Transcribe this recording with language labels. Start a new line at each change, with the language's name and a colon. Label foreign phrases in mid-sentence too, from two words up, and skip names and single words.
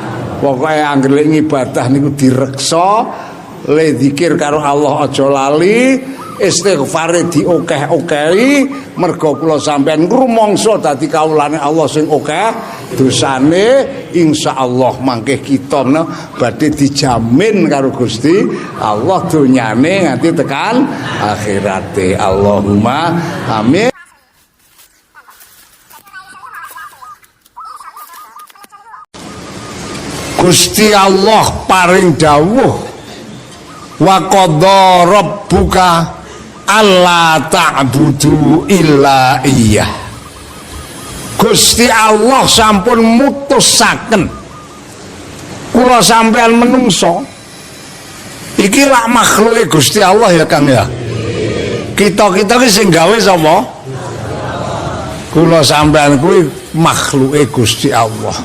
Javanese: Pokoke anggere ngibadah niku direksa, le zikir karo Allah aja lali, istighfare diokeh-okehi, mergo kula sampean ngrumangsa dadi kawulane Allah sing akeh dosane, insyaallah mangke kita badhe dijamin karo Gusti Allah donyane nganti tekan akhirate.
Arabic: اللهم آمين.
Javanese: Gusti Allah paring dawuh
Arabic: وقضى ربك ألا تعبدوا إلا إياه.
Javanese: Gusti Allah sampun mutusaken kula sampean menungso iki lak makhluke Gusti Allah ya Kang ya. Kita-kita ki sing gawe sapa? Kula sampean kuwi makhluke Gusti Allah.